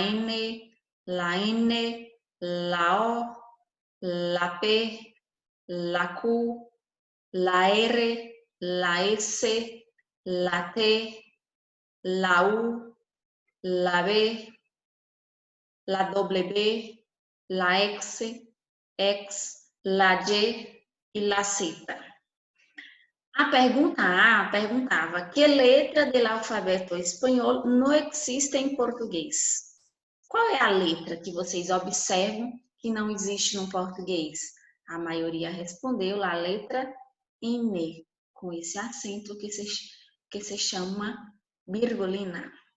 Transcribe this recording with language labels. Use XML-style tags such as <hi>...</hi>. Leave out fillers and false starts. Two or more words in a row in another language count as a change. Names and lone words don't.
<es>N, la N, la O, la P, la Q, la R, la S, la T, la U, la B, la W, la X, la Y e la Z.</es> <pt>A pergunta A perguntava: que letra do alfabeto espanhol não existe em português? Qual é a letra que vocês observam que não existe no português? A maioria respondeu a letra N, com esse acento que se chama virgulina.</pt>